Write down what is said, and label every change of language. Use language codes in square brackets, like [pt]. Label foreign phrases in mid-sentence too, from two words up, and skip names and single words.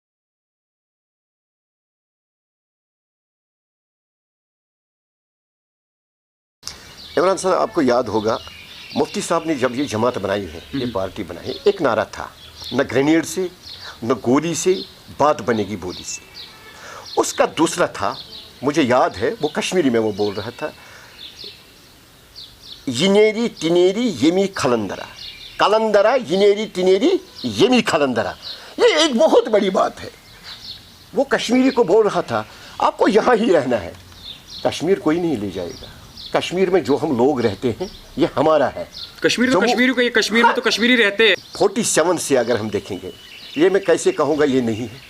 [ur] عمران صاحب آپ کو یاد ہوگا مفتی صاحب نے جب یہ جماعت بنائی ہے، یہ پارٹی بنائی ہے، ایک نعرہ تھا، نہ گرینیڈ سے نہ گولی سے بات بنے گی بولی سے. اس کا دوسرا تھا, مجھے یاد ہے وہ کشمیری میں وہ بول رہا تھا, [ks] ینیری تینیری یمی کھلندرا, کلندرا ینیری تینیری یمی کھلندرا. [ur] یہ ایک بہت بڑی بات ہے. وہ کشمیری کو بول رہا تھا آپ کو یہاں ہی رہنا ہے, کشمیر کوئی نہیں لے جائے گا, کشمیر میں جو ہم لوگ رہتے ہیں یہ ہمارا ہے. کشمیر تو کشمیری کو, یہ کشمیر میں تو کشمیری رہتے ہیں. 47 سے اگر ہم دیکھیں گے, یہ میں کیسے کہوں گا, یہ نہیں ہے.